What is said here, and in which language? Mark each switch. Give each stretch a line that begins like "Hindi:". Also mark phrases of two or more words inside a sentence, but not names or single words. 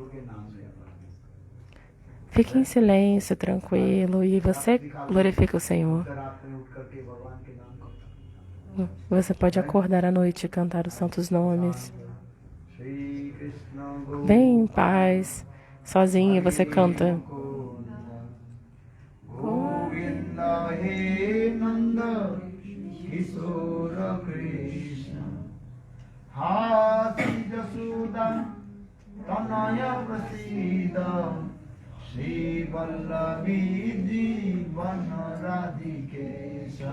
Portuguese: Fique em silêncio, tranquilo, e você glorifica o Senhor. Você pode acordar à noite e cantar os santos nomes. Shri Krishna Bem em paz. Sozinho você canta.
Sanskrit: Govinda He Nanda Kishora Krishna Hati Jasuda Tanaya Prasida Shri Vallavi Jivana Radhikesha